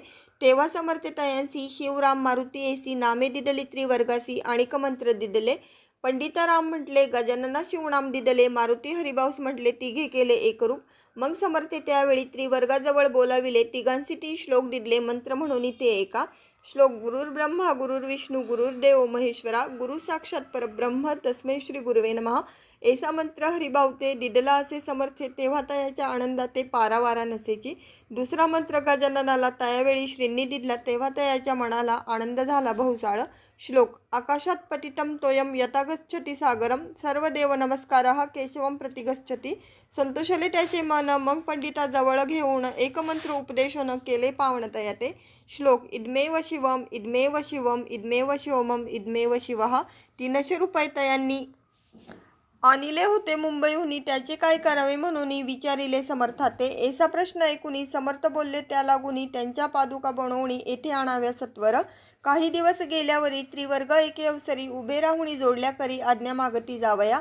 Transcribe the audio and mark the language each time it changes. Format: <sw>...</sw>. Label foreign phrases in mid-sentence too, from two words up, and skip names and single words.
<mr>तेव्हा समर्थ तयांसी शिवराम मारुती ऐसी, नामे दिदली त्रिवर्गासी आणिक मंत्र दिदले. पंडिताराम म्हटले गजानना शिवनाम दिदले, मारुती हरिभाऊस म्हटले तिघे केले एकरूप. मग समर्थे त्यावेळी त्रिवर्गाजवळ बोलाविले, तिघांसी 3 श्लोक दिदले मंत्र म्हणून ते एका. श्लोक:</mr> <sa>गुरुर् ब्रह्मा गुरुर्विष्णू गुरुर्देव महेश्वरा, गुरु साक्षात परब्रह्म तस्मै श्री गुरुवे नमः.</sa> <mr>ऐसा मंत्र हरिभाऊ ते दिदला असे समर्थे, तेव्हा तयाच्या आनंदाते पारावारा नसेची. दुसरा मंत्र गजाननाला त्यावेळी श्रींनी दिदला, तेव्हा तयाच्या मनाला आनंद झाला बहुसाळ.</mr> <sa>श्लोक आकाशात पतितं तोयं यथा गच्छति सागरं सर्वदेव नमस्कारः केशवं प्रति गच्छति.</sa> <mr>संतोषले त्याचे मन मग पंडिताजवळ घेऊन एकमंत्र उपदेशन केले पावणतया श्लोक</mr> <sa>इदमेव शिवम इदमेव शिवम इदमेव शिवमम इदमेव शिवः.</sa> <mr>300 रुपये तयांनी आणिले होते मुंबईहून त्याचे काय करावे म्हणून विचारिले समर्थाते. ऐसा प्रश्न ऐकून समर्थ बोलले त्या लागून त्यांच्या पादुका बनवून येथे आणाव्या सत्वर. काही दिवस गेल्यावरी त्रिवर्ग एके अवसरी उभे राहुणी जोडल्या करी आज्ञा मागती जावया.</mr>